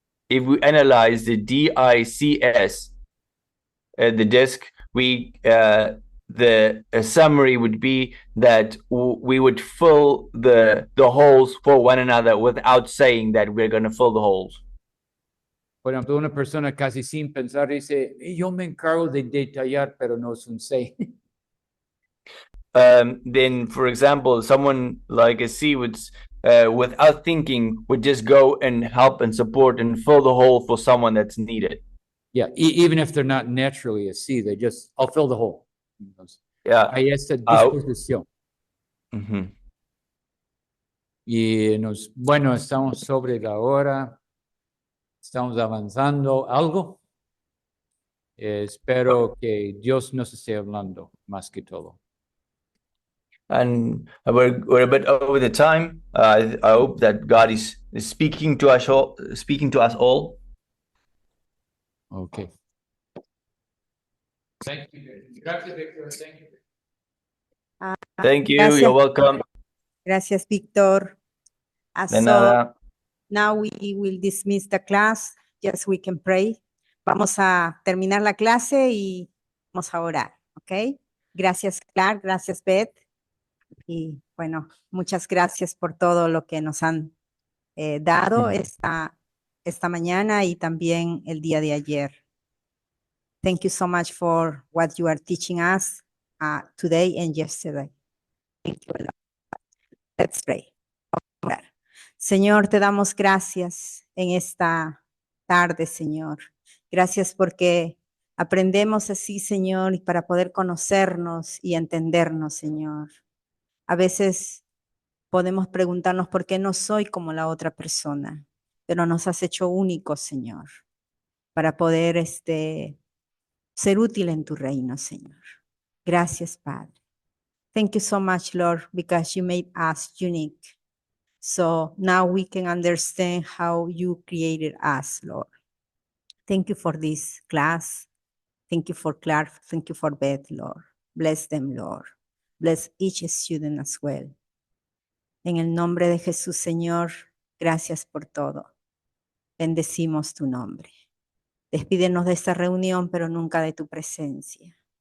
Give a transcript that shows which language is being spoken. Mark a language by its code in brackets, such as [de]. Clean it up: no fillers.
[en] if we analyze the DICS, the disc, the summary would be that we would fill the holes for one another without saying that we're going to fill the holes. [es] Por ejemplo, una persona casi sin pensar dice, yo me encargo de detallar, pero no es un C. [en] Then, for example, someone like a C would, without thinking, would just go and help and support and fill the hole for someone that's needed. Yeah, even if they're not naturally a C, they just, I'll fill the hole. Yeah. [es] Hay esta disposición. Mm-hmm. Y bueno, estamos sobre la hora, estamos avanzando algo. Espero que Dios nos esté hablando más que todo. [en] And we're a bit over the time. I hope that God is speaking to us all. Okay. Thank you. [es] Gracias, Víctor. [en] Thank you. Thank you. [es] Gracias. [en] You're welcome. [es] Gracias, Víctor. De nada. [en] Now we will dismiss the class. Yes, we can pray. [es] Vamos a terminar la clase y vamos a orar, ¿ok? Gracias, Clark. Gracias, Beth. Y bueno, muchas gracias por todo lo que nos han dado esta mañana y también el día de ayer. [en] Thank you so much for what you are teaching us today and yesterday. Thank you a lot. Let's pray. Orar. [es] Señor, te damos gracias en esta tarde, Señor. Gracias porque aprendemos así, Señor, y para poder conocernos y entendernos, Señor. A veces podemos preguntarnos por qué no soy como la otra persona, pero nos has hecho únicos, Señor, para poder ser útil en tu reino, Señor. Gracias, Padre. [en] Thank you so much, Lord, because you made us unique. So now we can understand how you created us, Lord. Thank you for this class. Thank you for Clark. Thank you for Beth, Lord. Bless them, Lord. Bless each student as well. [es] En el nombre de Jesús, Señor, gracias por todo. Bendecimos tu nombre. Despídenos de esta reunión, pero nunca de tu presencia.